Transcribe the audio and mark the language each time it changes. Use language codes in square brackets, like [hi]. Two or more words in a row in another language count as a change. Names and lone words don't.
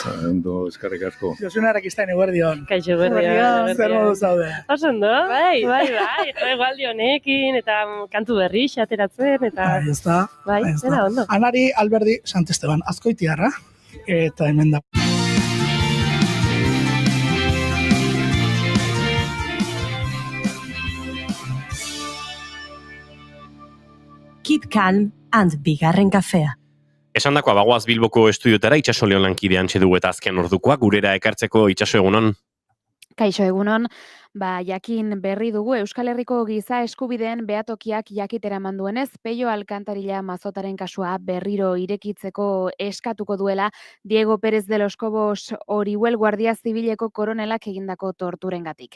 [eu] Ondo, eskerrik asko. Josunarak iztain eguerdion. Kaixo, eguerdion. Zer moduz zaude? Osondo? Bai. Egualdi honekin, eta kantu berri ateratzen, eta... Bai, zera ondo. Anari Alberdi Santesteban Azkoitiarra, eta hemen da. [en] Keep calm and [eu] bigarren kafea. Esan dakoa, bagoaz Bilboko estudiotara, Itxaso Leon lankide antxe dugu eta azken ordukoa, gurera ekartzeko. Itxaso, egunon? Kaixo, egunon. Jakin berri dugu Euskal Herriko giza eskubideen behatokiak jakitera eman duenez, Pello Alkantarilla Mazotaren kasua berriro irekitzeko eskatuko duela Diego Pérez de los Cobos Orihuel Guardia Zibileko koronelak egindako torturengatik.